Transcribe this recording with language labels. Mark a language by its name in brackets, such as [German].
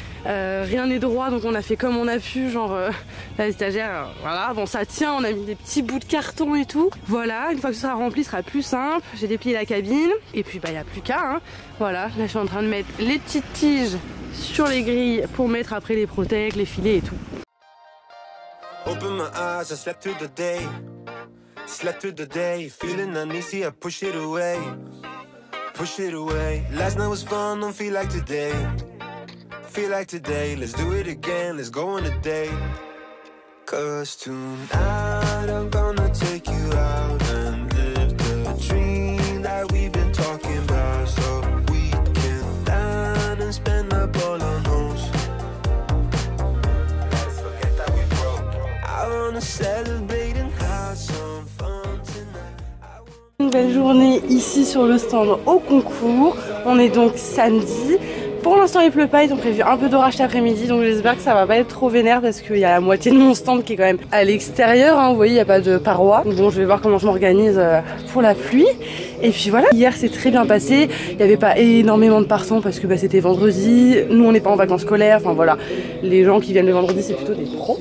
[French] Rien n'est droit, donc on a fait comme on a pu, genre la étagère, voilà, bon ça tient, on a mis des petits bouts de carton et tout. Voilà, une fois que ce sera rempli, ce sera plus simple. J'ai déplié la cabine et puis il n'y a plus qu'à, hein. Voilà, là je suis en train de mettre les petites tiges sur les grilles pour mettre après les protèques, les filets et tout. [English] Open my eyes, I slept through the day. Slept through the day, feeling uneasy, I push it away. Push it away. Last night was fun, don't feel like today. Feel like today, let's do it again, let's go on a date. Cause tonight I'm gonna take you out and live the dream that we've been talking about. So we can dine and spend up all our notes. Let's forget that we broke. I wanna celebrate and have some fun tonight. [French] Nouvelle journée ici sur le stand au concours. On est donc samedi. Pour l'instant il pleut pas, ils ont prévu un peu d'orage cet après-midi, donc j'espère que ça va pas être trop vénère parce qu'il y a la moitié de mon stand qui est quand même à l'extérieur, hein. Vous voyez, il n'y a pas de paroi. Donc bon, je vais voir comment je m'organise pour la pluie. Et puis voilà, hier c'est très bien passé, il n'y avait pas énormément de partants parce que c'était vendredi, nous on n'est pas en vacances scolaires, enfin voilà, les gens qui viennent le vendredi c'est plutôt des pros.